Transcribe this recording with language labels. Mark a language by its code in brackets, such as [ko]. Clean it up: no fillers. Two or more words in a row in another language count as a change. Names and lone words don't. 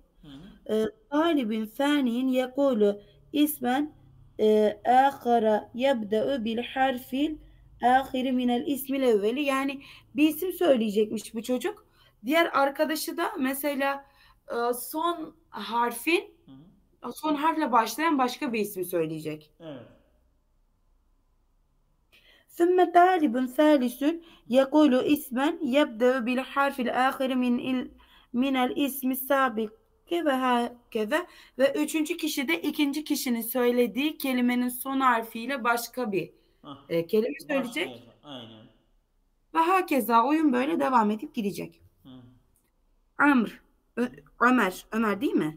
[ar] طالب ثان يقول اسما آخر يبدأ بالحرف الأخير من الاسم الأول. [tr] Yani bir isim söyleyecekmiş bu çocuk. Diğer arkadaşı da mesela son harfle başlayan başka bir isim söyleyecek. Evet. [ar] ثم طالب ثالث يقول اسما يبدأ بالحرف الآخر من الاسم السابق وهكذا [tr] ve üçüncü kişi de ikinci kişinin söylediği kelimenin son harfiyle başka bir kelime söyleyecek. Aynen. [ar] وهكذا [tr] oyun böyle devam edip gidecek. Ömer değil mi?